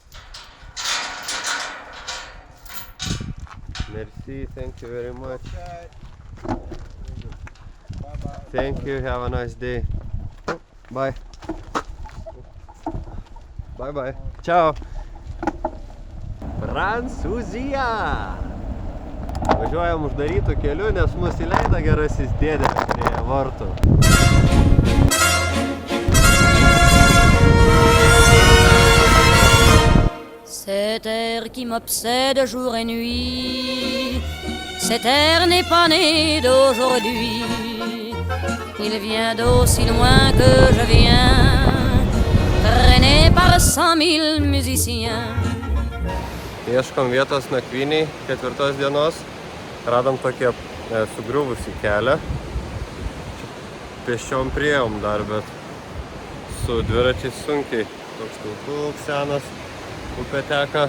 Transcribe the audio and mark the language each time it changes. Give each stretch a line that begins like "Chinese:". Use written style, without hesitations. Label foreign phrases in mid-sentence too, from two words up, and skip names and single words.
English: Merci, thank you very much. Okay. Bye-bye. Thank you, have a nice day. Bye. Bye bye. Ciao.
Lithuanian: Prancūzija. Važiuojam uždarytų kelių, nes mus įleido gerasis dėdė prie vartų.
French: Cet air qui m'obsède jour et nuit, cet air n'est pas né d'aujourd'hui. Il vient d'aussi loin que je viens, traîné par 100 000 musiciens.
Lithuanian: Ieškom vietos nakvyniai 4 dienos. Radom tokį sugriuvusį kelią. Pėsčiom priėjom dar, bet su dviračiais sunkiai. Toks senas upė teka.